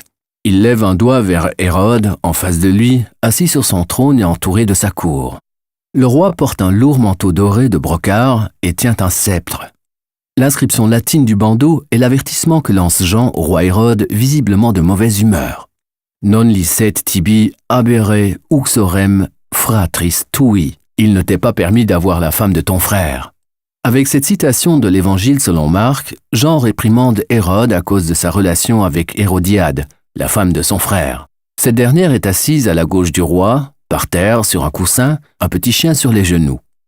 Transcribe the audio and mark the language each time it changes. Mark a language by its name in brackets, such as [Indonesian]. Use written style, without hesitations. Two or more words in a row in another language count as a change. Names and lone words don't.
[French] Il lève un doigt vers Hérode, en face de lui, assis sur son trône et entouré de sa cour. Le roi porte un lourd manteau doré de brocart et tient un sceptre. L'inscription latine du bandeau est l'avertissement que lance Jean au roi Hérode, visiblement de mauvaise humeur. [Latin] Non licet tibi habere uxorem fratris tui. [French] Il ne t'est pas permis d'avoir la femme de ton frère. Avec cette citation de l'Évangile selon Marc, Jean réprimande Hérode à cause de sa relation avec Hérodiade, la femme de son frère. Cette dernière est assise à la gauche du roi, par terre, sur un coussin, un petit chien sur les genoux.